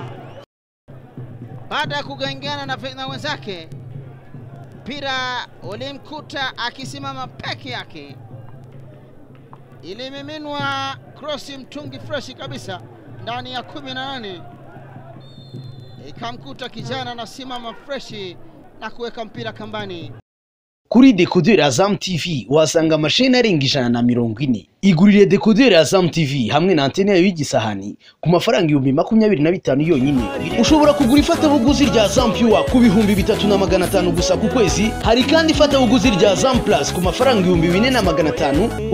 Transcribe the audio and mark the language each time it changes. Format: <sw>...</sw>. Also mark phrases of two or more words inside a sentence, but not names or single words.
<sw>Baada ya kugangiana na wenzake, mpira ulimkuta akisimama peke yake, ilimiminwa cross mtungi fresh kabisa ndani ya 18, ikamkuta kijana na simama fresh na kuweka mpira kambani.</sw> <rw>Kuri decoder Azam TV wasanga amasheni arenga 140. Igurire decoder Azam TV hamwe na antene yayo y'igisahani ku mafaranga 25,000 yonyine. Ushobora kugura ifatabuguzi rya Azam Pure ku 3,500 gusa ku kwezi. Hari kandi ifatabuguzi rya Azam Plus ku mafaranga 4,500.</rw>